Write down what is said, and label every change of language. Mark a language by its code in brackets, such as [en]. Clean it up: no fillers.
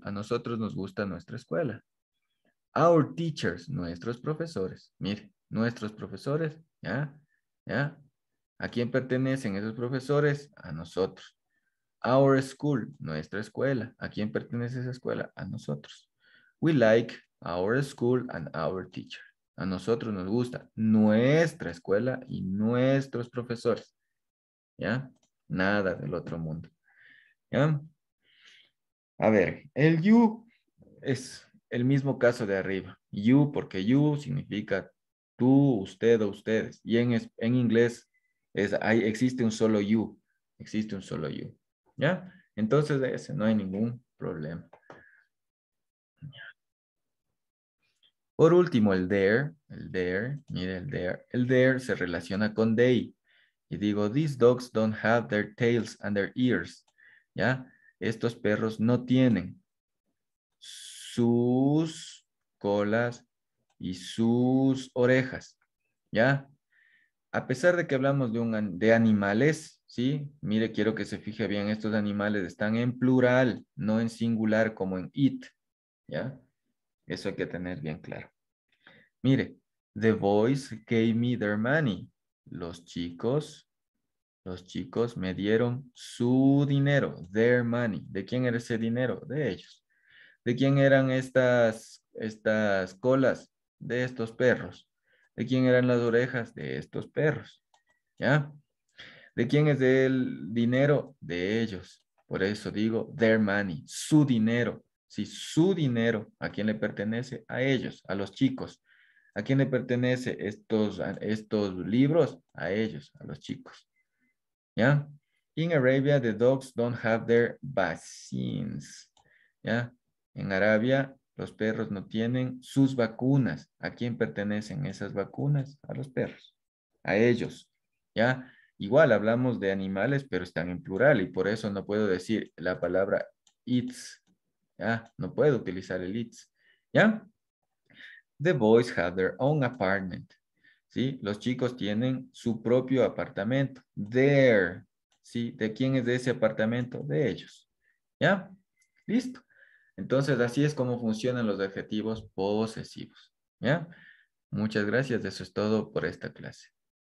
[es] A nosotros nos gusta nuestra escuela. [en] Our teachers, [es] nuestros profesores. Mire, nuestros profesores, ¿ya? ¿Ya? ¿A quién pertenecen esos profesores? A nosotros. [en] Our school, [es] nuestra escuela. ¿A quién pertenece esa escuela? A nosotros. [en] We like our school and our teacher. [es] A nosotros nos gusta nuestra escuela y nuestros profesores. ¿Ya? Nada del otro mundo. ¿Ya? A ver, el you es el mismo caso de arriba. You, porque you significa tú, usted o ustedes. Y en inglés existe un solo you. Existe un solo you. ¿Ya? Entonces, de ese no hay ningún problema. Por último, mire el there. El there se relaciona con they. Y digo, [en] these dogs don't have their tails and their ears. [es] ¿Ya? Estos perros no tienen sus colas y sus orejas, ¿ya? A pesar de que hablamos de animales, ¿sí? Mire, quiero que se fije bien, estos animales están en plural, no en singular como en it, ¿ya? Eso hay que tener bien claro. Mire, [en] the boys gave me their money. [es] Los chicos, los chicos me dieron su dinero, [en] their money. [es] ¿De quién era ese dinero? De ellos. ¿De quién eran estas colas? De estos perros. ¿De quién eran las orejas? De estos perros. ¿Ya? ¿De quién es el dinero? De ellos. Por eso digo [en] their money, [es] su dinero. Si su dinero, ¿a quién le pertenece? A ellos, a los chicos. ¿A quién le pertenece estos libros? A ellos, a los chicos. ¿Ya? [en] In Arabia, the dogs don't have their vaccines. [es] ¿Ya? En Arabia, los perros no tienen sus vacunas. ¿A quién pertenecen esas vacunas? A los perros. A ellos. ¿Ya? Igual hablamos de animales, pero están en plural y por eso no puedo decir la palabra its. ¿Ya? No puedo utilizar el its. ¿Ya? [en] The boys have their own apartment. [es] ¿Sí? Los chicos tienen su propio apartamento. Their. ¿Sí? ¿De quién es ese apartamento? De ellos. ¿Ya? Listo. Entonces, así es como funcionan los adjetivos posesivos. ¿Ya? Muchas gracias. Eso es todo por esta clase.